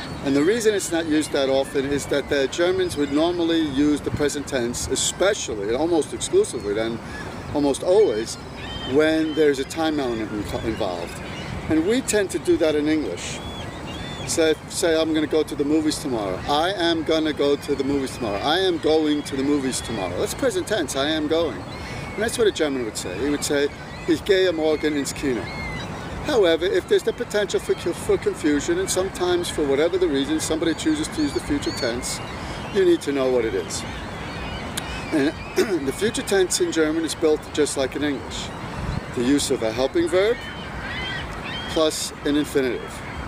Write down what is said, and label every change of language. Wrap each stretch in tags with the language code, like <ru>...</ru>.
<en>And the reason it's not used that often is that the Germans would normally use the present tense, especially, and almost exclusively then, almost always, when there's a time element involved. And we tend to do that in English. Say I'm going to go to the movies tomorrow. I am going to go to the movies tomorrow. I am going to the movies tomorrow. That's present tense, I am going. And that's what a German would say. He would say,</en> <de>Ich gehe morgen ins Kino.</de> <en>However, if there's the potential for confusion, and sometimes for whatever the reason somebody chooses to use the future tense, you need to know what it is. And the future tense in German is built just like in English. The use of a helping verb plus an infinitive.</en>